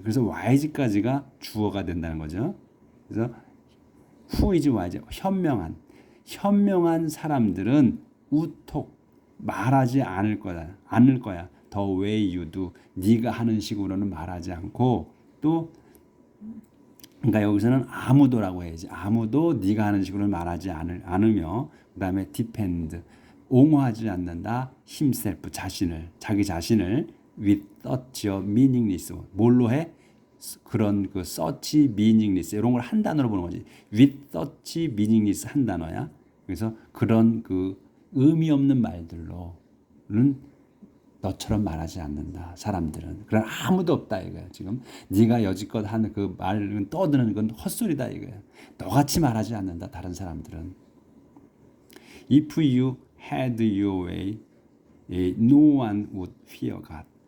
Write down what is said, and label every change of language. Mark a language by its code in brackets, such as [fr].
[ko] 그래서 wise까지가 주어가 된다는 거죠. 그래서 [en] who is wise, [ko] 현명한 사람들은 우톡 말하지 않을 거야. [en] The way you do. [ko] 네가 하는 식으로는 말하지 않고 또 그러니까 여기서는 아무도라고 해야지. 아무도 네가 하는 식으로는 말하지 않으며 그다음에 depend. 옹호하지 않는다. himself 자기 자신을 [en] with such a meaningless. [ko] 뭘로 해? 그런 그 [en] such meaningless [ko] 이런 걸 한 단어로 보는 거지. [en] with such meaningless [ko] 한 단어야. 그래서 그런 그 의미 없는 말들로는 너처럼 말하지 않는다. 사람들은. 그런 아무도 없다 이거야. 지금 네가 여지껏 하는 그 말은 떠드는 건 헛소리다 이거야. 너같이 말하지 않는다. 다른 사람들은. [en] If you had your way, no one would fear God.